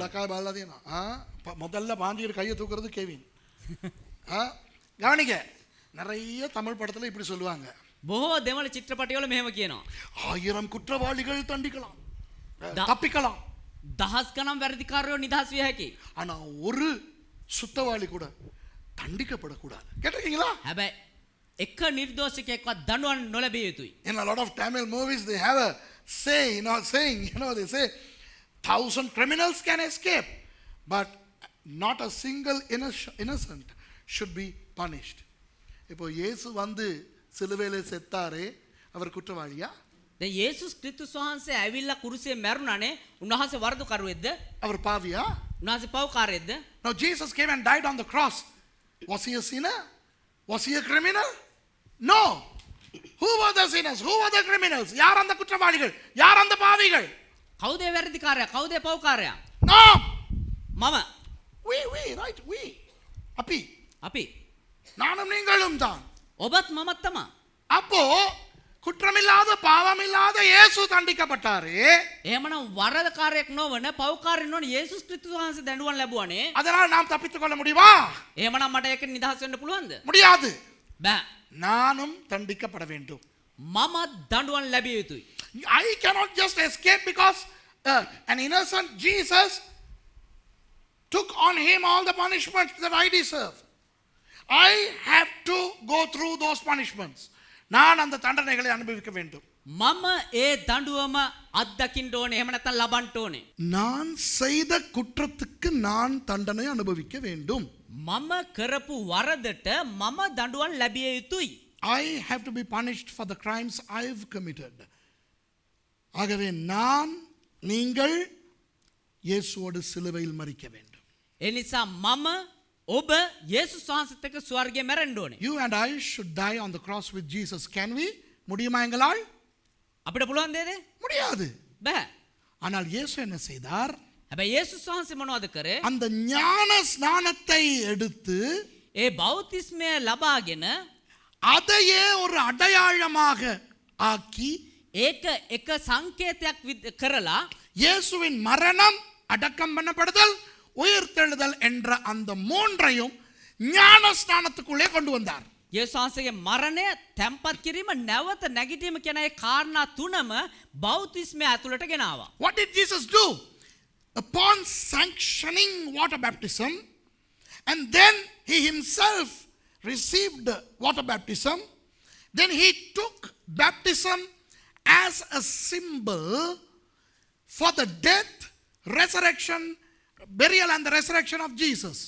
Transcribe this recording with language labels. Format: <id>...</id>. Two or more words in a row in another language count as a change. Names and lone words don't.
<ta>உடக்காய் பாலா தேனா முதல்ல பாஞ்சிக்கிற கையை தூக்குறது கேவின். கவனிக்க நிறைய தமிழ் படத்துல இப்படி சொல்லுவாங்க.</ta> <si>බොහෝ දෙමළ චිත්‍රපටිවල මෙහෙම කියනවා.</si> <ta>1000 குற்றவாளிகள் தண்டிக்கலாம், தப்பிக்கலாம்.</ta> <si>දහස් ගණන් වැරදිකාරයෝ නිදහස් විය හැකියි.</si> <ta>ஆனா ஒரு சுத்தவாளி கூட தண்டிக்கப்படக்கூடாது. கேட்டிருக்கீங்களா?</ta> <si>හැබැයි එක නිර්දෝෂිකයෙක්වත් දඬුවම් නොලැබිය යුතුයි.</si> <en>In a lot of Tamil movies they have a saying, they say 1000 criminals can escape, but not a single innocent should be punished.</en> <ta>இப்போ இயேசு வந்து சிலுவையிலே செத்தாரே அவர் குற்றவாளியா?</ta> <si>දැන් යේසුස් ක්‍රිස්තුස් වහන්සේ ඇවිල්ලා කුරුසියේ මැරුණානේ. උන්වහන්සේ වරදුකරුවෙක්ද?</si> <ta>அவர் பாவியா?</ta> <si>උන්වහන්සේ පව්කාරයෙක්ද?</si> <en>Now Jesus came and died on the cross. Was he a sinner? Was he a criminal? No. Who were the sinners? Who were the criminals?</en> <ta>யார் அந்த குற்றவாளிகள்? யார் அந்த பாவிகள்?</ta> <si>කවුද වැරදිකාරයා? කවුද පව්කාරයා?</si> <en>No.</en> <si>මම.</si> <en>We, right? We.</en> <si>අපි.</si> <ta>நானும் நீங்களும் தான்.</ta> <si>ඔබත් මමත් තමයි.</si> <ta>அப்போ குற்றமில்லாத பாவமில்லாத இயேசு தண்டிக்கப்பட்டாரே.</ta> <si>එහෙමනම් වරදකාරයෙක් නොවන පව්කාරයෙක් නොවන යේසුස් ක්‍රිස්තුස් වහන්සේ දඬුවම් ලැබුවානේ.</si> <ta>அதனால் நாம் தப்பித்துக் கொள்ள முடியுமா?</ta> <si>එහෙමනම් මට ඒක නිදහස් වෙන්න පුළුවන්ද?</si> <ta>முடியாது.</ta> <si>බෑ.</si> <ta>நானும் தண்டிக்கப்பட வேண்டும்.</ta> <si>මමත් දඬුවම් ලැබිය යුතුයි.</si> <en>I cannot just escape because an innocent Jesus took on him all the punishments that I deserve. I have to go through those punishments.</en> <ta>நான் அந்த தண்டனைகளை அனுபவிக்க வேண்டும்.</ta> <si>මම ඒ දඬුවම අත්දකින්න ඕනේ. එහෙම නැත්නම් ලබන්න ඕනේ.</si> <ta>நான் செய்த குற்றத்துக்கு நான் தண்டனை அனுபவிக்க வேண்டும்.</ta> <si>මම කරපු වරදට මම දඬුවම් ලැබිය යුතුයි.</si> <en>I have to be punished for the crimes I've committed.</en> <ta>ஆகவே நீங்கள் இயேசுவோடு சிலுவையில் மரிக்க வேண்டும்.</ta> <si>ඒ නිසා මම ඔබ යේසුස් වහන්සේත් එක්ක ස්වර්ගයේ මැරෙන්න ඕනේ.</si> <en>You and I should die on the cross with Jesus. Can we?</en> <ta>முடியுமா எங்களால்?</ta> <si>අපිට පුළුවන් නේද?</si> <ta>முடியாது.</ta> <si>බෑ.</si> <ta>ஆனால் இயேசு என்ன செய்தார்?</ta> <si>හැබැයි යේසුස් වහන්සේ මොනවද කරේ?</si> <ta>அந்த ஞான ஸ்நானத்தை எடுத்து</ta> <si>ඒ බෞතිස්මය ලබාගෙන</si> <ta>அதையே ஒரு அடையாளமாக ஆக்கி</ta> <si>ඒක එක සංකේතයක් කරලා</si> <ta>இயேசுவின் மரணம், அடக்கம் பண்ணப்படுதல், உயிர்த்தெழுதல் என்ற அந்த மூன்றையும் ஞான ஸ்நானத்துக்குள்ளே கொண்டு வந்தார்.</ta> <si>යේසුස් වහන්සේගේ මරණය, තැන්පත් කිරීම, නැවත නැගිටීම කියන ඒ කාරණා තුනම බෞතිස්මය ඇතුළට ගෙනාවා.</si> <en>What did Jesus do? Upon sanctioning water baptism, and then he himself received water baptism, then he took baptism as a symbol for the death, resurrection, burial and the resurrection of Jesus.</en>